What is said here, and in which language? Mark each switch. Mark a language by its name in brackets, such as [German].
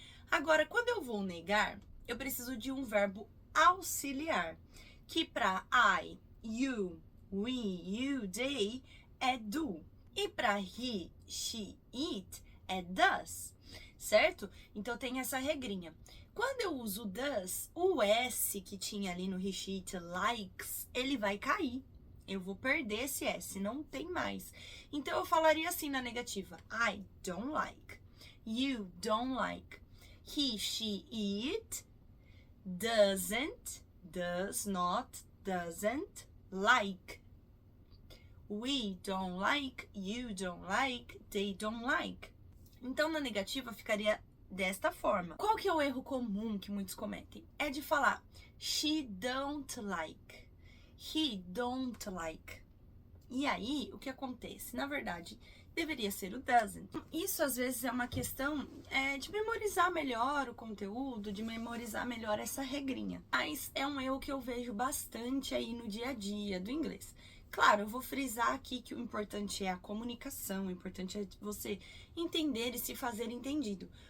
[Portuguese] Agora, quando eu vou negar, eu preciso de um verbo auxiliar, que para I, you, we, you, they é do. E para he, she, it é does, certo? Então tem essa regrinha. Quando eu uso does, o S que tinha ali no he, she, it, likes, ele vai cair. Eu vou perder esse S, não tem mais. Então eu falaria assim na negativa: [English] I don't like, you don't like, he, she, it doesn't, does not, doesn't like. We don't like, you don't like, they don't like. [Portuguese] Então, na negativa, ficaria desta forma. Qual que é o erro comum que muitos cometem? É de falar [English] she don't like, he don't like. [Portuguese] E aí, o que acontece? Na verdade, deveria ser o doesn't. Isso, às vezes, é uma questão de memorizar melhor o conteúdo, de memorizar melhor essa regrinha. Mas é um erro que eu vejo bastante aí no dia a dia do inglês. Claro, eu vou frisar aqui que o importante é a comunicação, o importante é você entender e se fazer entendido.